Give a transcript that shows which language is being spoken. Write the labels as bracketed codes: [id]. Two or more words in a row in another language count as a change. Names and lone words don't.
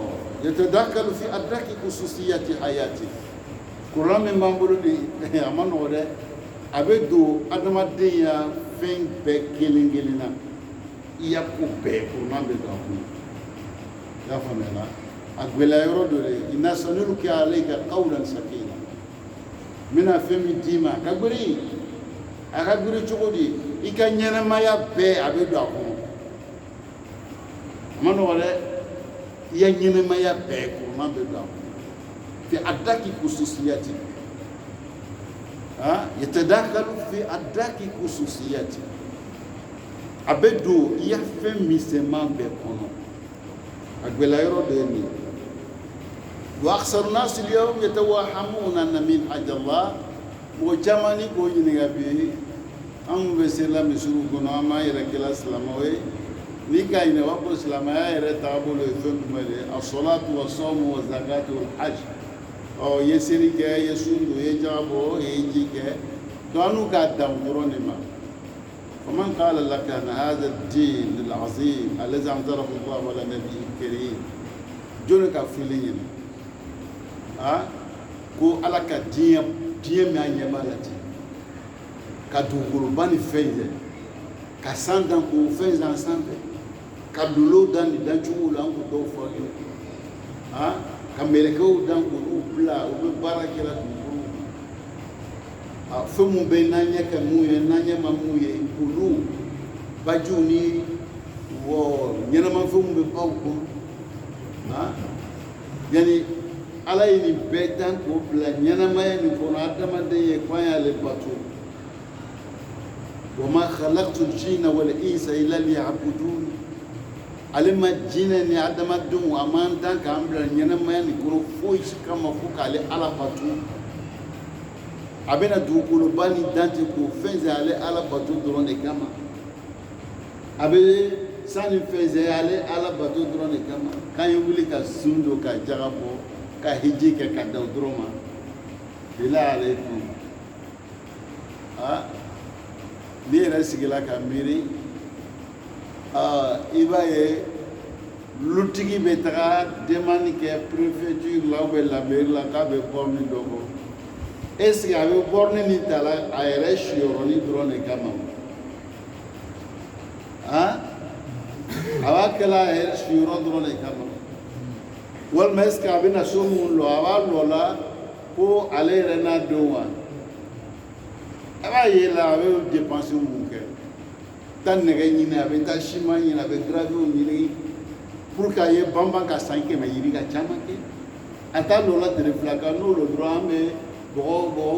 [ar] يتدخل في أدق خصوصيات حياة [bm] kuranɛ min b'an bolo de a ma nɔgɔ dɛ a bɛ don adamadenya fɛn bɛɛ kelen kelen na i ya ko bɛɛ kuranɛ bɛ don a kɔnɔ i y'a faamuya a gɛlɛya yɔrɔ dɔ de [ar] إنا سنلقي عليك قولا ثقيلا [bm] n bɛna fɛn min d'i ma a ka girin cogo di i ka ɲɛnɛmaya bɛɛ a bɛ don a kɔnɔ a ma nɔgɔ dɛ i ya ɲɛnɛmaya bɛɛ kuranɛ bɛ don a kɔnɔ [ar] في أدق خصوصيات يتدخل في أدق خصوصيات [bm] a bɛ don i ya fɛn misɛnman bɛɛ kɔnɔ a gɛlɛya yɔrɔ dɔ ye nin ye [ar] وأكثر الناس اليوم يتوهمون أن منهاج الله [bm] mɔgɔ caman ni k'o ɲininka bi an bɛ se la misiriw kɔnɔ an b'an yɛrɛ kɛla silamɛw ye n'i k'a ɲininka o b'a fɔ silamɛya yɛrɛ taabolo ye fɛn jumɛn de ye [ar] الصلاة والصوم والزكاة والحج [bm] i ye seli kɛ i ye sun don i ye jaga bɔ i ye ji kɛ donc an n'u k'a dan dɔrɔn de ma [ar] فمن قال لك أن هذا الدين العظيم الذي أنزله الله على نبيه الكريم [bm] jɔnni ka fili ɲini ko Ala ka diɲɛ min a ɲɛ b'a la ten ka dugukoloba ni fɛn in ka san dan k'o fɛn in sanfɛ ka lolo dan nin dancogo la an k'o dɔw fɔ ye ka mɛlɛkɛw dan k'olu bila u bɛ baara kɛ la dugukolo fɛn mun bɛ n'an ɲɛ kɛ mun ye n'an ɲɛ ma mun ye olu bajiw ni ɲɛnɛmafɛnw bɛ baw kɔnɔ yanni Ala ye nin bɛɛ dan k'o bila ɲɛnɛmaya nin kɔnɔ adamaden ye k'an y'ale bato [ar] وما خلقت الجن والإنس إلا ليعبدون [bm] ale ma jinɛ ni adamadenw a m'an dan k'an bila ɲɛnɛmaya nin kɔnɔ foyi kama fo k'ale Ala bato a bɛna dugukoloba ni dan ten k'o fɛn sɛ ale Ala bato dɔrɔn de kama a bɛ san ni fɛn sɛ ale Ala bato dɔrɔn de kama k'an ye wuli ka sun don ka jaga bɔ ka hiji kɛ ka da o dɔrɔn ma bila alaikum n'i yɛrɛ sigila ka miiri i b'a ye lutigi bɛ taga demande kɛ préfecture la ou la mairie la k'a bɛ borne dɔ bɔ [fr] est-ce que [bm] a bɛ borne nin ta la a yɛrɛ siyɔrɔli dɔrɔn de kama a b'a kɛla a yɛrɛ siyɔrɔ dɔrɔn de kama walima [fr] est-ce que [bm] a bɛna so mun lɔ a b'a lɔ la ko ale yɛrɛ n'a denw wa a b'a ye la a bɛ dépense mun kɛ taa nɛgɛ ɲini a bɛ taa ciment ɲini a bɛ gravier ɲini [fr] pour que [bm] a ye banban ka san 100 yiri ka caman kɛ a t'a lɔ la tile fila kan n'o lɔ dɔrɔn an bɛ bɔgɔ